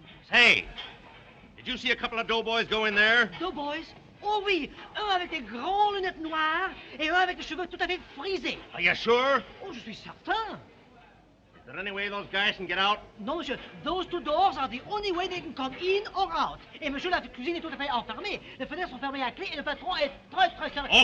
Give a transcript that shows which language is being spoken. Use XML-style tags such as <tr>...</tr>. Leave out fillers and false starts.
<en>Hey, did you see a couple of doughboys go in there? Doughboys?</en> <fr>Oh oui, un avec des grands lunettes noires et un avec des cheveux tout à fait frisés.</fr> <en>Are you sure?</en> <fr>Oh, je suis certain.</fr> <en>Is there any way those guys can get out?</en> <fr>Non, monsieur,</fr> <en>those two doors are the only way they can come in or out.</en> <fr>Et monsieur, la cuisine est tout à fait enfermée. Les fenêtres sont fermées à clé et le patron est très sérieux.</fr>